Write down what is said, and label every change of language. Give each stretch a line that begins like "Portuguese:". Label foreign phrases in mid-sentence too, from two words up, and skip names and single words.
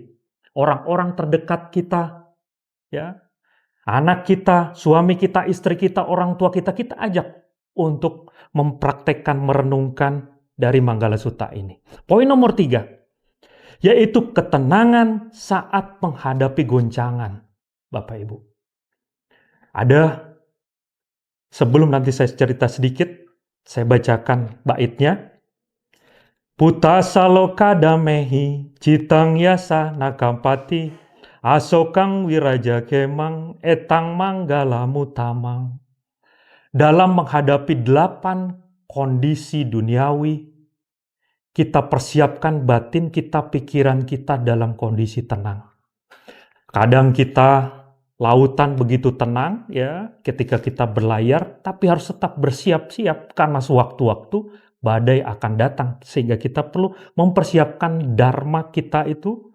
Indonesian: Orang-orang terdekat kita, ya, anak kita, suami kita, istri kita, orang tua kita, kita ajak untuk mempraktekkan, merenungkan dari Manggala Sutta ini. Poin nomor 3, yaitu ketenangan saat menghadapi goncangan. Bapak Ibu. Ada, sebelum nanti saya cerita sedikit, saya bacakan baitnya.
Pali: Putasa loka damehi, citang yasa nakampati, asokang wiraja kemang, etang manggala mutamang.
Indonesian: Dalam menghadapi 8 kondisi duniawi, kita persiapkan batin kita, pikiran kita dalam kondisi tenang. Kadang kita lautan begitu tenang ya ketika kita berlayar, tapi harus tetap bersiap-siap karena sewaktu-waktu badai akan datang, sehingga kita perlu mempersiapkan dharma kita itu.